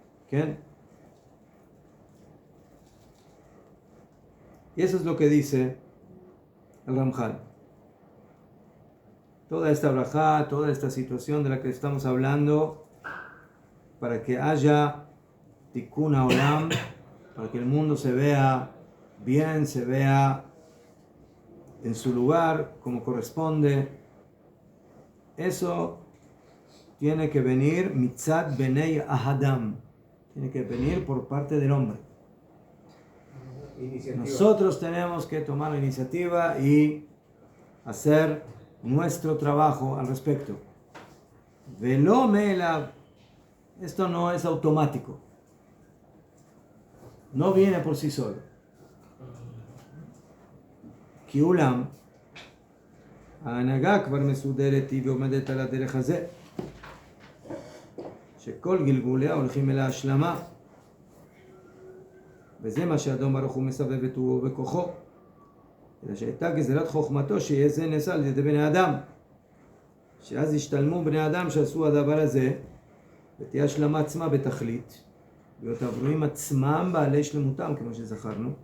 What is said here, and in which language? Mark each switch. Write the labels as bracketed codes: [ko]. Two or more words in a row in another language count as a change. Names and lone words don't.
[es] ¿Qué? Y eso es lo que dice el Ramjal. Toda esta brajá, toda esta situación de la que estamos hablando, para que haya [he] תיקון עולם, [es] para que el mundo se vea bien, se vea en su lugar, como corresponde, eso tiene que venir [he] מצד בני האדם, [es] tiene que venir por parte del hombre. Nosotros tenemos que tomar la iniciativa y hacer nuestro trabajo al respecto. [he] ולא מאליו, [es] esto no es automático, no viene por sí solo. [he] כי אולם, ההנהגה כבר מסודרת היא ועומדת על הדרך הזה, שכל גלגוליה הולכים אל ההשלמה, וזה מה שאדון ברוך הוא מסבב את רוחו בכוחו, אלא שהייתה גזירת חוכמתו שיהיה זה נעשה על ידי בני אדם, שאז ישתלמו בני אדם שעשו הדבר הזה, ותהיה השלמה עצמה בתכלית, להיות הברואים עצמם בעלי שלמותם, כמו שזכרנו.